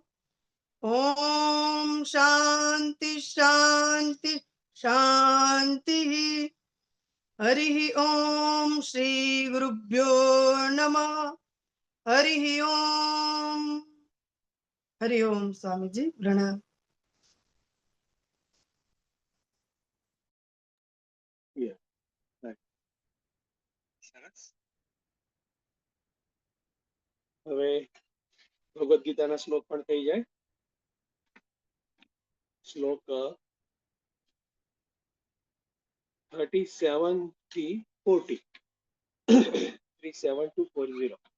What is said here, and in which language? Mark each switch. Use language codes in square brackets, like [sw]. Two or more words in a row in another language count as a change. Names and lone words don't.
[sa] ॐ शान्ति शान्ति शान्तिः। हरिः ॐ श्री गुरुभ्यो नमः। हरिः ॐ। [hi] हरि ओम स्वामी जी प्रणाम। [gu] સરસ. હવે ભગવદ ગીતાના શ્લોક પણ થઈ જાય. શ્લોક 37 થી 40 37 to 40.